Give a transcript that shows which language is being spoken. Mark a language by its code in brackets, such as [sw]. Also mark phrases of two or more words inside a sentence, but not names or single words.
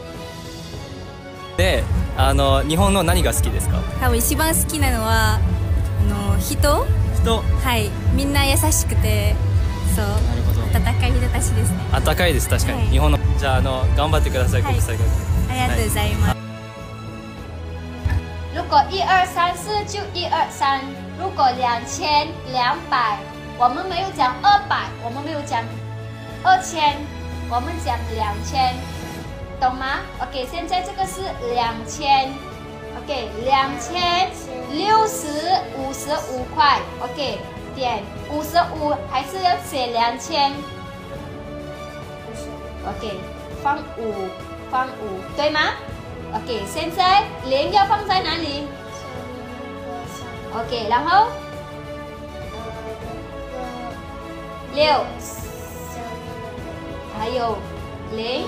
[ja] で、日本の何が好きですか？多分一番好きなのは人。はい。みんな優しくて、そう。なるほど。温かい人たちですね。温かいです確かに。はい、日本のじゃあ頑張ってください、国際学校。ありがとうございます。 [zh] 如果1、2、3、4就1、2、3。如果2200，我们没有讲200，我们没有讲2000，我们讲2000，懂吗 ？OK， 现在这个是 2000，OK，2000，60，55块 ，OK， 点55还是要写2000，OK， 放5，对吗 ？OK， 现在0要放在哪里 ？OK， 然后6，还有零。